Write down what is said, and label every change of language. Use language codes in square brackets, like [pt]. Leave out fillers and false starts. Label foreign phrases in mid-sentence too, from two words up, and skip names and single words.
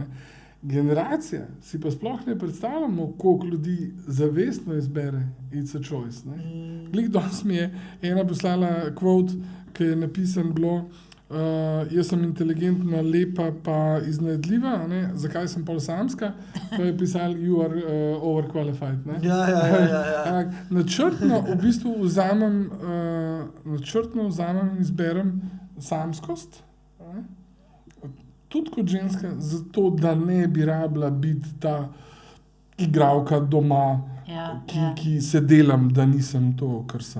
[sl] Generacija si pa sploh ne predstavljamo, koliko ljudi zavestno izbere [en] It's a Choice. [sl] Glih danes mi je ena poslala quote, ki je napisan bilo, jaz sem inteligentna, lepa pa iznajdljiva, zakaj sem pol samska, to je pisal [en] you are overqualified. [sl] Ja. Načrtno v bistvu vzamem in izberem samskost, tudi kot ženska, zato da ne bi rabila biti ta igralka doma, ki se delam, da nisem to, kar sem.